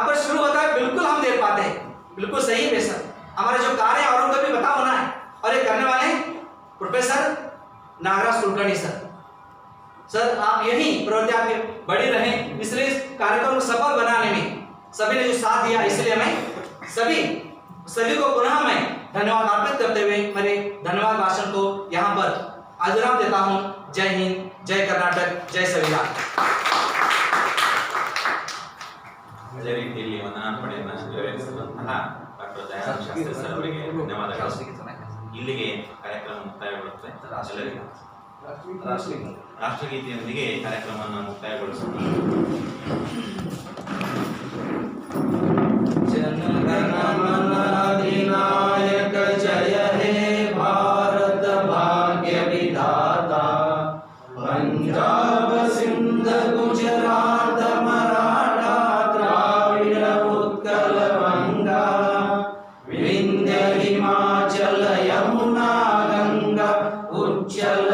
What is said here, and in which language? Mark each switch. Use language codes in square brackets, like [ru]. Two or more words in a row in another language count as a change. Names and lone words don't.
[hi] पर शुरू होता है, बिल्कुल हम देख पाते हैं, बिल्कुल सही है सर, हमारा जो कार्य है औरों को भी पता होना है, और ये करने वाले प्रोफेसर नागराज कुलकर्णी सर, आप यही प्रवृत्ति आपकी बड़ी रहे, इसलिए इस कार्यक्रम को सफल बनाने में सभी ने जो साथ दिया, इसलिए मैं सभी को पुनः मैं धन्यवाद अर्पित करते हुए मेरे धन्यवाद भाषण को यहाँ पर आदराम देता हूँ। जय हिंद, जय कर्नाटक, जय संविधान। [kn] ಅದೇ ರೀತಿಯಲ್ಲಿ ವಂದನಾರ್ಪಣೆಯನ್ನು ನೆರವೇರಿಸಿದಂತಹ ಡಾಕ್ಟರ್ ದಯಾನಂದ ಶಾಸ್ತ್ರಿ ಸರ್ ಅವರಿಗೆ ಧನ್ಯವಾದಗಳು. ಇಲ್ಲಿಗೆ ಕಾರ್ಯಕ್ರಮ ಮುಕ್ತಾಯಗೊಳ್ಳುತ್ತೆ. ರಾಷ್ಟ್ರಗೀತೆಯೊಂದಿಗೆ ಕಾರ್ಯಕ್ರಮವನ್ನು ಮುಕ್ತಾಯಗೊಳಿಸೋಣ. [bn] জনগণ মন অধিনায়ক জয় হে ভারত ভাগ্য বিধাতা, পাঞ্জাব সিন্ধ গুজরাট মরাঠা দ্রাবিড় উৎকল বঙ্গ, বিন্ধ্য হিমাচল যমুনা গঙ্গা উচ্ছল